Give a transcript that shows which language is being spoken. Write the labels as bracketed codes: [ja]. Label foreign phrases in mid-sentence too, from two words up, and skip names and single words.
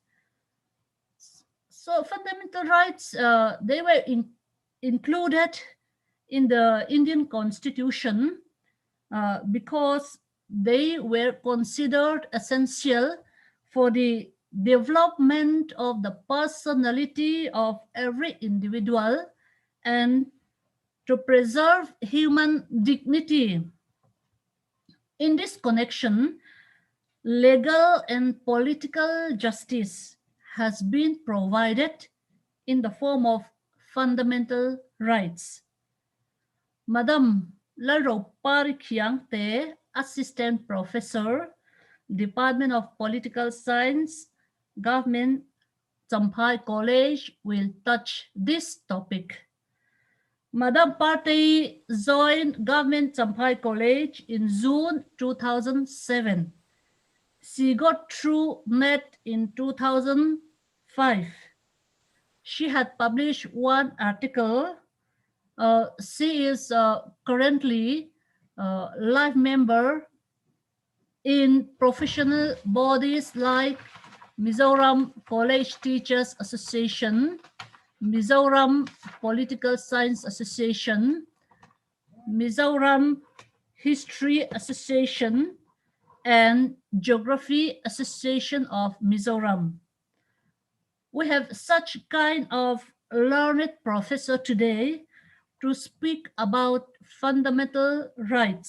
[en] So fundamental rights, they were included in the Indian Constitution because they were considered essential for the development of the personality of every individual and to preserve human dignity. In this connection, legal and political justice has been provided in the form of fundamental rights. Madam Laro Parikhyang Te, Assistant Professor, Department of Political Science, Govt Champhai College, will touch this topic. Madam Partey joined Govt Champhai College in June 2007. She got through NET in 2005. She had published one article. She is currently life member in professional bodies like Mizoram College Teachers Association, Mizoram Political Science Association, Mizoram History Association, and Geography Association of Mizoram. We have such kind of learned professor today to speak about fundamental rights.